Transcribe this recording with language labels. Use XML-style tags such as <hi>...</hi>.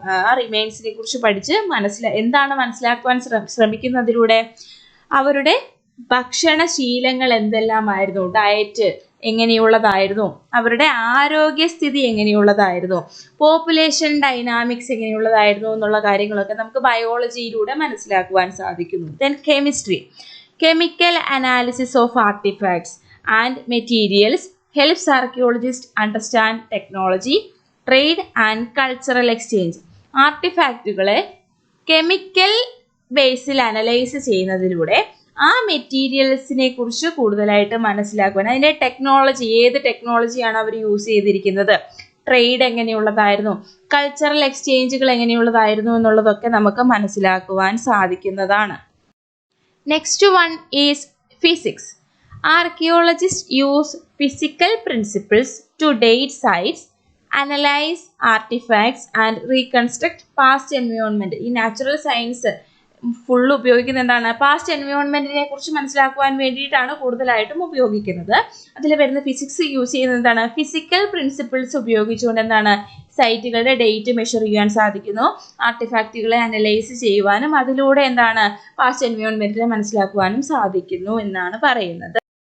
<ml>ആ റിമെയിൻസിനെ കുറിച്ച് പഠിച്ച് എന്താണ് മനസ്സിലാക്കുവാൻ ശ്രമിക്കുന്നതിലൂടെ അവരുടെ ഭക്ഷണശീലങ്ങൾ എന്തെല്ലാമായിരുന്നു, ഡയറ്റ് എങ്ങനെയുള്ളതായിരുന്നു, അവരുടെ ആരോഗ്യസ്ഥിതി എങ്ങനെയുള്ളതായിരുന്നു, പോപ്പുലേഷൻ ഡൈനാമിക്സ് എങ്ങനെയുള്ളതായിരുന്നു എന്നുള്ള കാര്യങ്ങളൊക്കെ നമുക്ക് ബയോളജിയിലൂടെ മനസ്സിലാക്കുവാൻ സാധിക്കുന്നു.</ml> <en>Then chemistry. Chemical analysis of artifacts and materials helps archaeologists understand technology, trade and cultural exchange.</en> <ml>ആർട്ടിഫാക്റ്റുകളെ chemical Basil analyse ചെയ്യുന്നതിലൂടെ ആ മെറ്റീരിയൽസിനെ കുറിച്ച് കൂടുതലായിട്ട് മനസ്സിലാക്കുവാൻ, അതിൻ്റെ ടെക്നോളജി, ഏത് ടെക്നോളജിയാണ് അവർ യൂസ് ചെയ്തിരിക്കുന്നത്, ട്രേഡ് എങ്ങനെയുള്ളതായിരുന്നു, കൾച്ചറൽ എക്സ്ചേഞ്ചുകൾ എങ്ങനെയുള്ളതായിരുന്നു എന്നുള്ളതൊക്കെ നമുക്ക് മനസ്സിലാക്കുവാൻ സാധിക്കുന്നതാണ്.</ml> <en>Next one is physics. Archaeologists use physical principles to date sites, analyze artifacts and reconstruct past environment.</en> <ml>ഈ നാച്ചുറൽ സയൻസ് ഫുൾ ഉപയോഗിക്കുന്നത് എന്താണ്? പാസ്റ്റ് എൻവയോൺമെന്റിനെ കുറിച്ച് മനസ്സിലാക്കുവാൻ വേണ്ടിയിട്ടാണ് കൂടുതലായിട്ടും ഉപയോഗിക്കുന്നത്. അതിൽ വരുന്ന ഫിസിക്സ് യൂസ് ചെയ്യുന്നത് എന്താണ്? ഫിസിക്കൽ പ്രിൻസിപ്പിൾസ് ഉപയോഗിച്ചുകൊണ്ട് എന്താണ് സൈറ്റുകളുടെ ഡേറ്റ് മെഷർ ചെയ്യാൻ സാധിക്കുന്നു. ആർട്ടിഫാക്റ്റുകളെ അനലൈസ് ചെയ്യുവാനും അതിലൂടെ എന്താണ് പാസ്റ്റ് എൻവയോൺമെന്റിനെ മനസ്സിലാക്കുവാനും സാധിക്കുന്നു എന്നാണ് പറയുന്നത്.</ml>